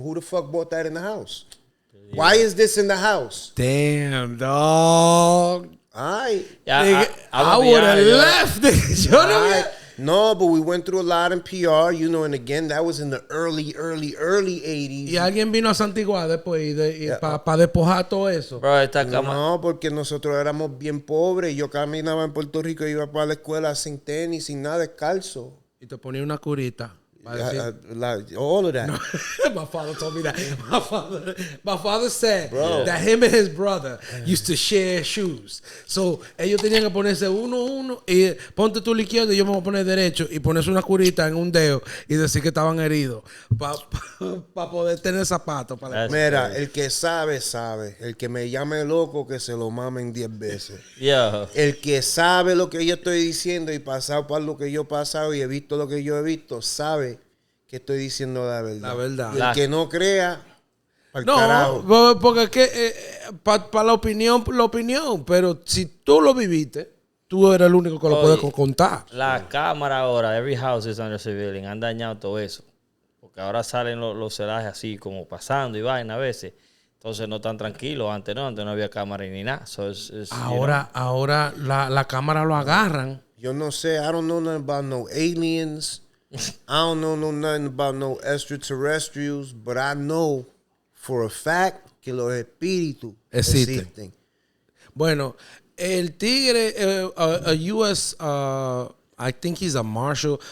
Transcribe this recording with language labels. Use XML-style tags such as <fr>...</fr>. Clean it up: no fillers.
<en>Who the fuck bought that in the house? Yeah. Why is this in the house? Damn, dog. All right. Yeah, I would have left. No, but we went through a lot in PR, you know, and again, that was in the early 80s.</en> <es>Y alguien vino a Santigua después para despojar todo eso.</es> <en>Bro,</en> <es>no, porque nosotros éramos bien pobres. Yo caminaba en Puerto Rico y iba para la escuela sin tenis, sin nada, descalzo. Y te ponía una curita.</es> <en>All of that. No, my father told me that. My father said that him and his brother used to share shoes.</en> <es>So, ellos tenían que ponerse uno y ponte tú la izquierda y yo me voy a poner derecho y ponerse una curita en un dedo y decir que estaban heridos para poder tener zapatos. Mira, el que sabe, sabe. El que me llame loco, que se lo mamen 10 veces.</es> <en>Yeah.</en> <es>El que sabe lo que yo estoy diciendo y pasado por lo que yo he pasado y he visto lo que yo he visto, sabe que estoy diciendo la verdad. La verdad. Y el que no crea, al carajo. Porque es que para la opinión, pero si tú lo viviste, tú eres el único que lo puedes contar. La cámara ahora,</es> <en>every house is under surveillance,</en> <es>han dañado todo eso. Porque ahora salen los celajes así como pasando y vaina a veces. Entonces no están tranquilos. Antes no había cámara ni nada.</es> <en>So</en> <es>ahora la cámara lo agarran. Yo no sé,</es> <en>I don't know nothing about no aliens. I don't know nothing about no extraterrestrials, but I know for a fact</en> <es>que los espíritus existen. Bueno, el tigre,</es> <en>a U.S., I think he's a marshal.</en>